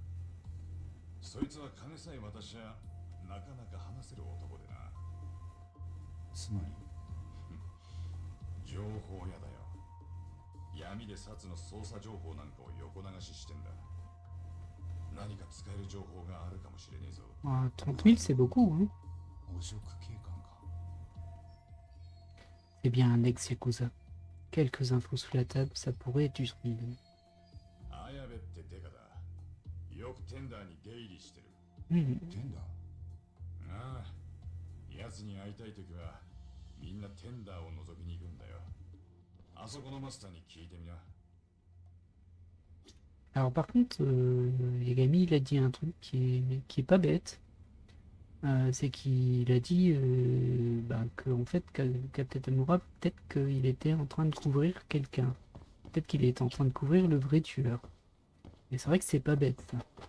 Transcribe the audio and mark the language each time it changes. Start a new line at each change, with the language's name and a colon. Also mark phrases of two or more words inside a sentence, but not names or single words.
Japanese: そいつは金さえ渡しゃなかなか話せる男でな。つまり情報屋だよ。闇でサツの捜査情報なんかを横流ししてんだ。何か使える情報があるかもしれねえぞ。
French: Ah, 30 000, c'est beaucoup, hein.
Japanese: 汚職警官か。
French: C'est bien un ex-yakuza. Quelques infos sous la table, ça pourrait être utile.
Japanese: 綾部ってデカだ。よくテンダーに出入りしてる。 Hmm. テンダー？ああ、奴に会いたいときはみんなテンダーを覗きに行くんだよ。あそこのマスターに聞いてみな。
French: Alors par contre, Yagami, il a dit un truc qui est pas bête. C'est qu'il a dit que en fait, Captain Tamura, peut-être qu'il était en train de couvrir quelqu'un. Peut-être qu'il était en train de couvrir le vrai tueur. Et c'est vrai que c'est pas bête, ça.